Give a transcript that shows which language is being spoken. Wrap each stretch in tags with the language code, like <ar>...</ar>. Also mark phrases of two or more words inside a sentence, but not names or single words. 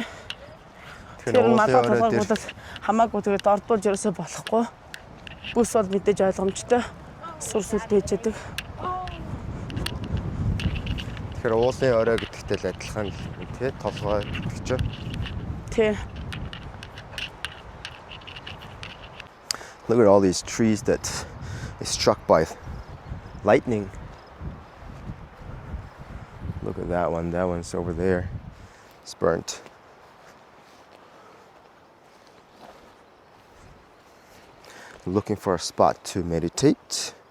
<mn>Тэгэхээр малгай толгойг бол хамаагүй тэгээд ордуулж ерөөсөө болохгүй. Бүс бол мэдээж ойлгомжтой. Сүр сүлд ээжэдэг. Тэгэхээр уулын орой гэдэгтэй л адилхан тий толгой гэдэг чинь. Тий.</mn> <en>Look at all these trees that is struck by lightning. Look at that one. That one's over there. It's burnt. Looking for a spot to meditate.</en>